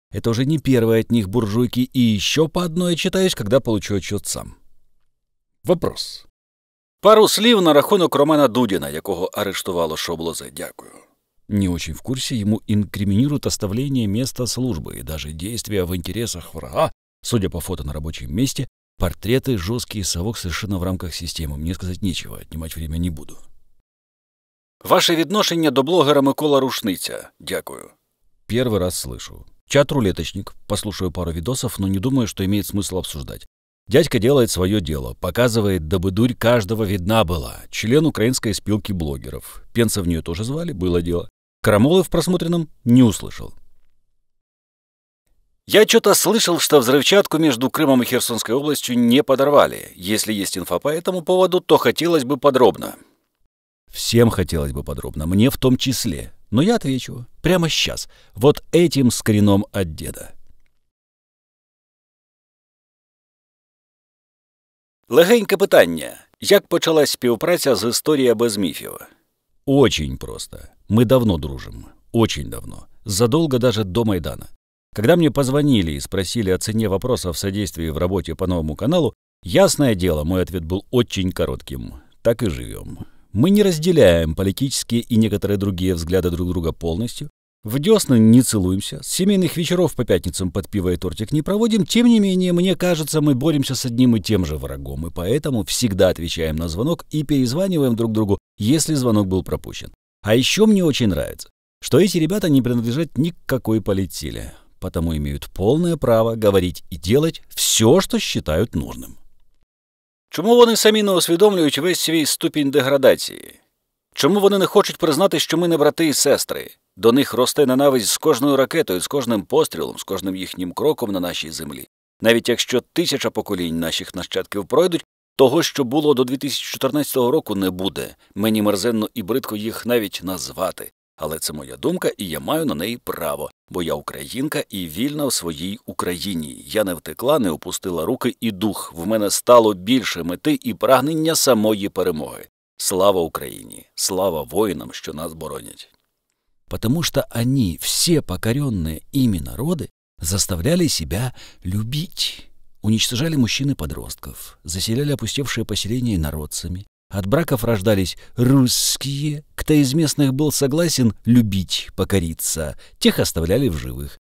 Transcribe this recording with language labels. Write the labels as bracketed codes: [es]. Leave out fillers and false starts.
[ru] Это уже не первые от них буржуйки, и еще по одной читаюсь, когда получу отчет сам. Вопрос. [uk] Пару слів на рахунок Романа Дудіна, якого арештувало шоблозе. Дякую. [ru] Не очень в курсе, ему инкриминируют оставление места службы и даже действия в интересах врага. Судя по фото на рабочем месте, портреты жесткий совок совершенно в рамках системы. Мне сказать нечего, отнимать время не буду. [uk] Ваше відношення до блогера Микола Рушниця. Дякую. [ru] Первый раз слышу. Чат-рулеточник. Послушаю пару видосов, но не думаю, что имеет смысл обсуждать. Дядька делает свое дело. Показывает, дабы дурь каждого видна была. Член украинской спилки блогеров. Пенса в нее тоже звали, было дело. Крамолы в просмотренном не услышал. Я что-то слышал, что взрывчатку между Крымом и Херсонской областью не подорвали. Если есть инфа по этому поводу, то хотелось бы подробно. Всем хотелось бы подробно, мне в том числе. Но я отвечу прямо сейчас, вот этим скрином от деда. [uk] Легеньке питання. Як почалась співпраця з «Історія без міфів»? [ru] Очень просто. Мы давно дружим. Очень давно. Задолго даже до Майдана. Когда мне позвонили и спросили о цене вопроса в содействии в работе по новому каналу, ясное дело, мой ответ был очень коротким. Так и живем. Мы не разделяем политические и некоторые другие взгляды друг друга полностью. В десны не целуемся, с семейных вечеров по пятницам под пиво и тортик не проводим. Тем не менее, мне кажется, мы боремся с одним и тем же врагом, и поэтому всегда отвечаем на звонок и перезваниваем друг другу, если звонок был пропущен. А еще мне очень нравится, что эти ребята не принадлежат ни к какой политсиле, потому имеют полное право говорить и делать все, что считают нужным. [uk] Чому вони самі не усвідомлюють весь свій ступінь деградації? Чому вони не хочуть признати, що ми не брати і сестри? До них росте ненависть з кожною ракетою, з кожним пострілом, з кожним їхнім кроком на нашій землі. Навіть якщо 1000 поколінь наших нащадків пройдуть, того, що було до 2014 року, не буде. Мені мерзенно і бридко їх навіть назвати. Але це моя думка, і я маю на неї право. Бо я українка і вільна в своїй Україні. Я не втекла, не опустила руки і дух. В мене стало більше мети і прагнення самої перемоги. Слава Україні! Слава воїнам, що нас боронять! [ru] Потому что они, все покоренные ими народы, заставляли себя любить. Уничтожали мужчин и подростков, заселяли опустевшие поселения инородцами. От браков рождались русские. Кто из местных был согласен любить, покориться, тех оставляли в живых.